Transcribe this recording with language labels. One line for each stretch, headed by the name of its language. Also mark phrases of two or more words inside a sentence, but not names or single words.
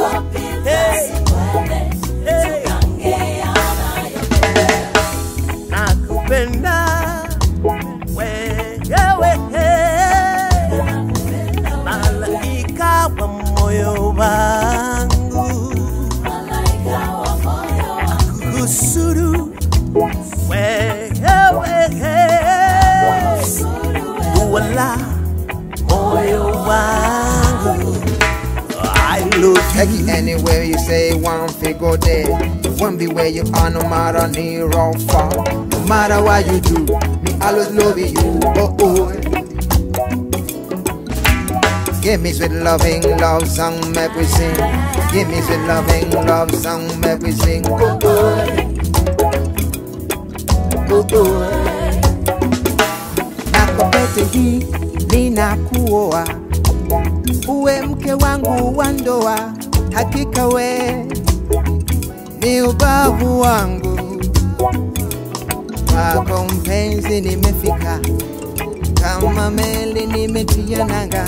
Swahili: Nakupenda wewe, malaika wa moyo wangu, kusuru wewe, wala moyo wangu.
English: I love Take you. it anywhere you say one figure there. You won't be where you are, no matter near or far. No matter what you do, me always love you. Oh oh. Give me sweet loving love song, make we sing. Give me sweet loving love song, make we sing. Oh oh. Oh oh.
Swahili: Nakupete hii ninakuoa, uwe mke wangu wa ndoa. Hakika we ni ubavu wangu, kwako mpenzi nimefika, kama meli nimetia nanga.